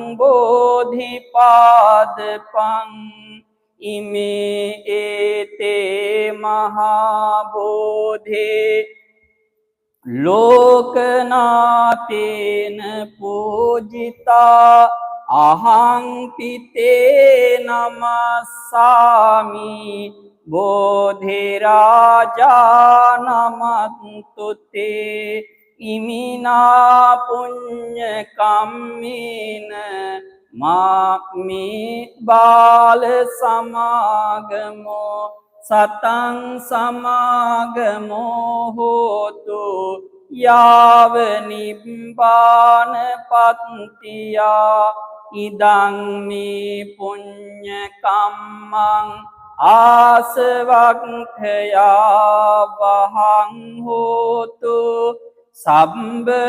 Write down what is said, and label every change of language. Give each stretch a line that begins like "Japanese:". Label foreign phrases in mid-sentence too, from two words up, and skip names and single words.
Pali: බෝධිපාදපං ඉමේ ඒතේ මහා බෝධේ ලෝකනාතේන පූජිතා අහං පිතේ නමස්සාමි බෝධිරාජා නමන්තුතේ ඉමිනා පුඤ්ඤ කම්මේන මාමේ බාල සමාගමෝ සතං සමාගමෝ හෝතු යාව නිබ්බාන පත්තියා ඉදං මේ පුඤ්ඤ කම්මං ආසවක්ඛයා වහං හෝතු සම්බ